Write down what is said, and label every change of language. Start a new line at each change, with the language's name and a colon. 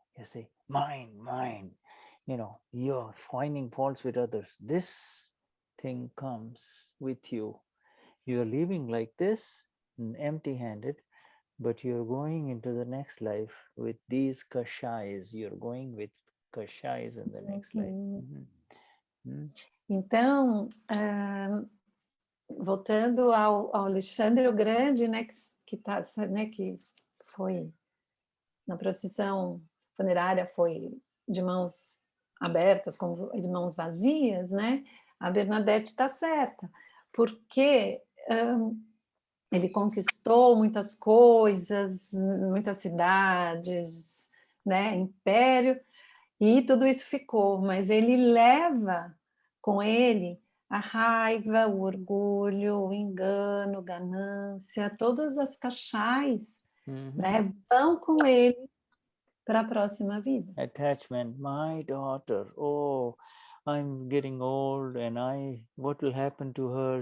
English: You see, mine. You're finding faults with others. This thing comes with you. You're living like this, empty-handed, but you're going into the next life with these kashais. You're going with kashais in the next life.
Portuguese: Então, voltando ao Alexandre o Grande, né, que foi na procissão funerária, foi de mãos abertas, de mãos vazias, né? A Bernadette está certa, porque ele conquistou muitas coisas, muitas cidades, né, império, e tudo isso ficou, mas ele leva com ele a raiva, o orgulho, o engano, ganância, todas as cachais, né, vão com ele para a próxima vida.
English: Attachment, my daughter, oh, I'm getting old and what will happen to her?